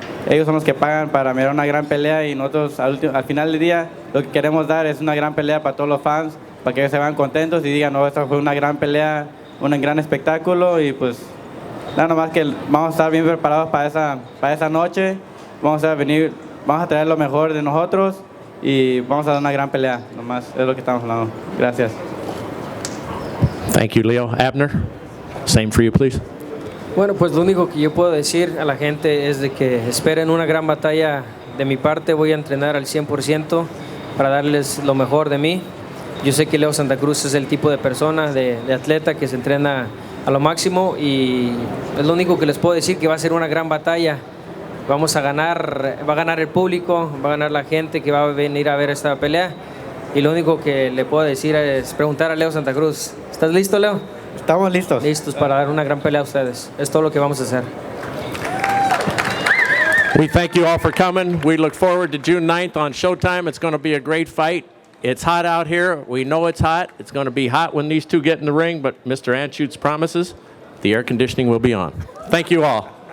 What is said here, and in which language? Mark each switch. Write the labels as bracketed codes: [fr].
[es] ellos son los que pagan para mirar una gran pelea, y nosotros al final del día lo que queremos dar es una gran pelea para todos los fans, para que ellos se vean contentos y digan, no, esta fue una gran pelea, un gran espectáculo, y pues nada más que vamos a estar bien preparados para esa noche. Vamos a traer lo mejor de nosotros y vamos a dar una gran pelea. Nomás es lo que estamos hablando. Gracias. [en] Thank you, Leo. Abner, same for you, please. [es] Bueno, pues lo único que yo puedo decir a la gente es de que esperen una gran batalla de mi parte. Voy a entrenar al 100% para darles lo mejor de mí. Yo sé que Leo Santa Cruz es el tipo de persona, de atleta que se entrena a lo máximo, y es lo único que les puedo decir, que va a ser una gran batalla. Vamos a ganar, va a ganar el público, va a ganar la gente que va a venir a ver esta pelea, y lo único que le puedo decir es preguntar a Leo Santa Cruz. ¿Estás listo, Leo? Estamos listos. Listos para dar una gran pelea a ustedes. Es todo lo que vamos a hacer. [en] We thank you all for coming. We look forward to June 9th on Showtime. It's going to be a great fight. It's hot out here. We know it's hot. It's going to be hot when these two get in the ring, but Mr. Anschutz promises the air conditioning will be on. Thank you all.